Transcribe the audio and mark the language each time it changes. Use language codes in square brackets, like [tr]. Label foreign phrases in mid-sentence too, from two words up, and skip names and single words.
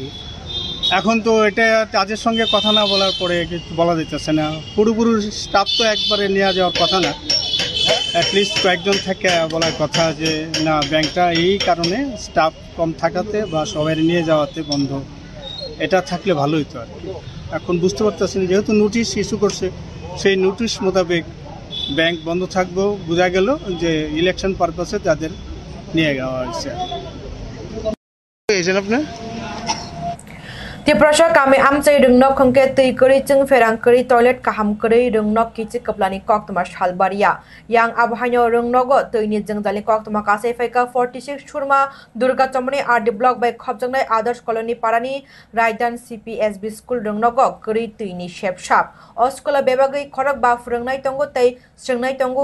[bn] এখন তো এটা কাজের সঙ্গে কথা না বলার পরে কিছু বলা যেতেছে না, পুরোপুরি স্টাফ তো একবারে নিয়ে যাওয়ার কথা না, অ্যাটলিস্ট কয়েকজন থেকে বলার কথা যে না ব্যাংকটা এই কারণে স্টাফ কম থাকাতে বা সবাই নিয়ে যাওয়াতে বন্ধ, এটা থাকলে ভালো হতো আর কি। এখন বুঝতে পারতেছেন যেহেতু নোটিশ ইস্যু করছে, সেই নোটিশ মোতাবেক ব্যাংক বন্ধ থাকবো, বোঝা গেল যে [en] election purpose [bn] তাদের নিয়ে যাওয়া হয়েছে। আপনার [trp] Tiprasha kami amchai rungno khongke tui kori chung ferang kori toilet kaham kori rungno kichi kaplani koktoma shalbaria yang abhanyo rungnogo tuini jengdali koktoma kasai faika 46 Shurma Durga Chomani RD block by khopjangnai Adarsh colony parani Raidan CPSB school rungnogo kori tuini shepshap oskola bebagai khorok ba furungnai tongo tei sringnai tongo